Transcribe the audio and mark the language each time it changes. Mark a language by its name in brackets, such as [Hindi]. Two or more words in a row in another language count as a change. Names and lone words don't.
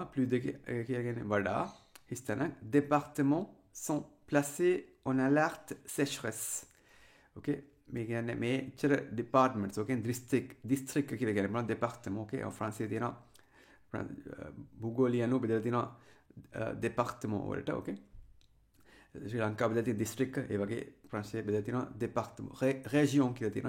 [French] plus de [Sinhala] කියලා කියන්නේ වඩා. [French] හිස්තන départements sont placés en alerte sécheresse. [Sinhala] ඕකේ. මේ කියන්නේ මේචර departments. ඕකේ district කියලා කියන්නේ මොනවද department. ඕකේ. ෆ්‍රාන්සියේ තියෙනවා භූගෝලීය අනුව බෙදලා තියෙනවා දෙපාර්තමන්ට් වලට. ඕකේ. ශ්‍රී ලංකාව බෙදලා තියෙන දිස්ත්‍රික්ක ඒ වගේ ප්‍රංශයේ බෙදලා තියෙනවා [French] département région [Sinhala] කියලා තියෙනවා.